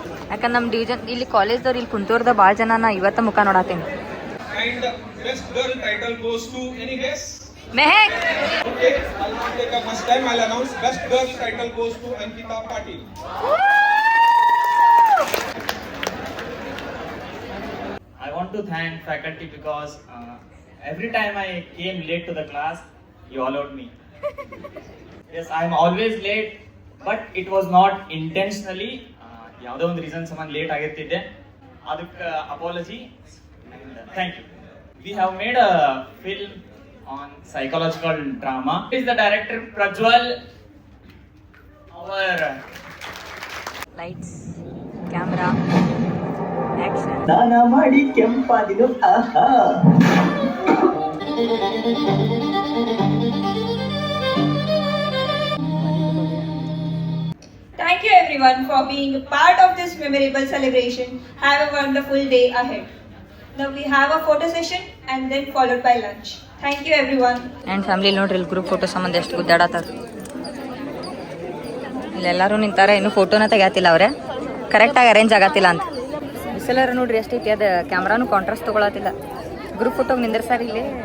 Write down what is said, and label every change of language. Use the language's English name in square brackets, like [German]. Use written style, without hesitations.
[Kannada] ಯಾಕಂದ್ರೆ ನಮ್ಮ ಡಿವಿಷನ್ ಇಲ್ಲಿ ಕಾಲೇಜ್ದವ್ರು ಇಲ್ಲಿ ಕುಂತೋರ್ದ ಭಾಳ ಜನ ನಾ ಇವತ್ತ ಮುಖ ನೋಡತ್ತೀನಿ. [English] And the best girl title goes to any guess? [Kannada] Mehak. [English] Okay, I'll not take up much time. I'll announce best girl title goes to Ankita Patil. I want to thank faculty because every time I came late to the class, you allowed me. Yes, I am always late, but it was not intentionally. [Kannada] ಯಾವುದೋ ಒಂದು reason ಸಂಬಂಧ late ಆಗಿರ್ತಿದ್ದೆ, ಅದಕ್ಕೆ apology [English] and thank you. We have made a film on psychological drama. Is the director Prajwal, our lights, camera, action. [Kannada] ದಾನ ಮಾಡಿ ಕೆಂಪಾದಿದು ಆಹಾ. [English] Thank you everyone for being a part of this memorable celebration. Have a wonderful day ahead. Now we have a photo session and then followed by lunch. Thank you everyone. [Kannada] And family ನೋಡ್ರಿ ಇಲ್ಲಿ group photo ಸಂಬಂಧ ಎಷ್ಟು ಗುದ್ದಾಡತ್ತಾರ. ಇಲ್ಲೆಲ್ಲರೂ ನಿಂತಾರ, ಇನ್ನೂ ಫೋಟೋನ ತೆಗ್ಯಾತಿಲ್ಲ ಅವ್ರೆ, ಕರೆಕ್ಟಾಗಿ arrange ಆಗತ್ತಿಲ್ಲ ಅಂತ. ಬಿಸಿಲಾರ ನೋಡ್ರಿ ಎಷ್ಟೈತಿ, ಅದು ಕ್ಯಾಮ್ರಾನು ಕಾಂಟ್ರಾಸ್ಟ್ ತೊಗೊಳತ್ತಿಲ್ಲ. ಗ್ರೂಪ್ ಫೋಟೋಗೆ ನಿಂದ್ರಸಾರ ಇಲ್ಲಿ.